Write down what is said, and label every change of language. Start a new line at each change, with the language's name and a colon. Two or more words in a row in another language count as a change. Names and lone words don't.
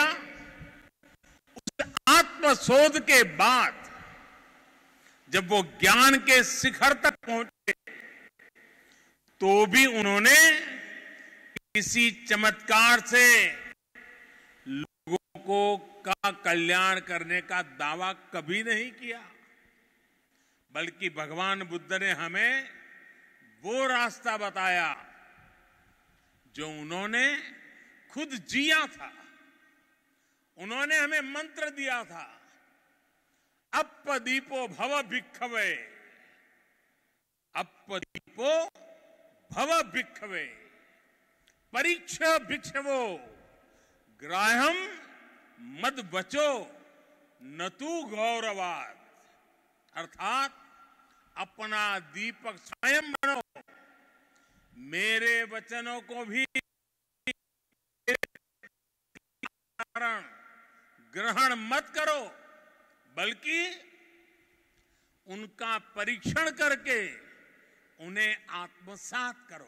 Hindi: उस आत्मशोध के बाद जब वो ज्ञान के शिखर तक पहुंचे, तो भी उन्होंने किसी चमत्कार से लोगों को का कल्याण करने का दावा कभी नहीं किया, बल्कि भगवान बुद्ध ने हमें वो रास्ता बताया जो उन्होंने खुद जिया था। उन्होंने हमें मंत्र दिया था,
Pali: अपदीपो भव भिक्खवे, अपदीपो भव भिक्खवे,
Sanskrit: परीक्ष भिक्षवो, ग्राह्यम मद बचो न तू गौरवाद।
Hindi: अर्थात अपना दीपक स्वयं बनो, मेरे वचनों को भी ग्रहण मत करो, बल्कि उनका परीक्षण करके उन्हें आत्मसात करो।